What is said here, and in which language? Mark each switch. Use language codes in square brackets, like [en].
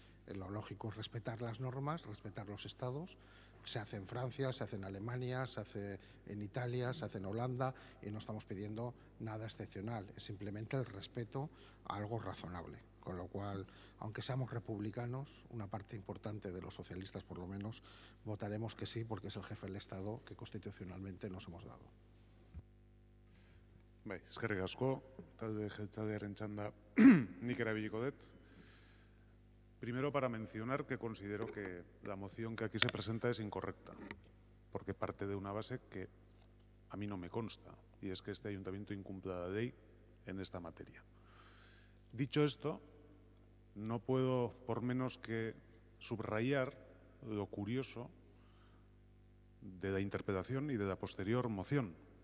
[es] Lo lógico es respetar las normas, respetar los estados. Se hace en Francia, se hace en Alemania, se hace en Italia, se hace en Holanda y no estamos pidiendo nada excepcional. Es simplemente el respeto a algo razonable. Con lo cual, aunque seamos republicanos, una parte importante de los socialistas por lo menos, votaremos que sí porque es el jefe del Estado que constitucionalmente nos hemos dado. [eu] Bai, eskerrik asko, talde jeltzalearen txanda nik erabiliko dut. [es] Primero para mencionar que considero que la moción que aquí se presenta es incorrecta, porque parte de una base que a mí no me consta, y es que este ayuntamiento incumpla la ley en esta materia. Dicho esto, no puedo por menos que subrayar lo curioso de la interpretación y de la posterior moción.